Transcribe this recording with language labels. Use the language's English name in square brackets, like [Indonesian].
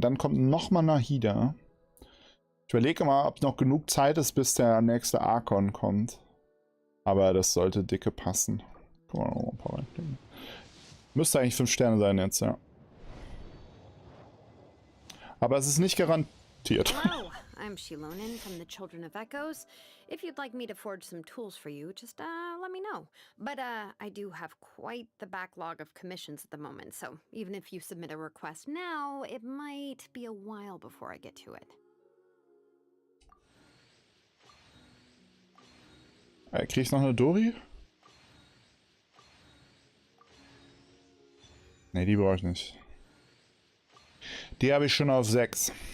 [German] Dann kommt nochmal Nahida. Ich überlege mal, ob noch genug Zeit ist, bis der nächste Archon kommt. Aber das sollte dicke passen. Guck mal, noch ein paar reinlegen. Müsste eigentlich 5 Sterne sein jetzt, ja. Aber es ist nicht garantiert. [English] Hello, I'm Xilonen from the Children of Echoes. If you'd like me to forge some tools for you, just let me know. But I do have quite the backlog of commissions at the moment, so even if you submit a request now, it might be a while before I get to it. [German] Krieg ich noch eine Dori? Ne, die brauche ich nicht. Die habe ich schon auf 6.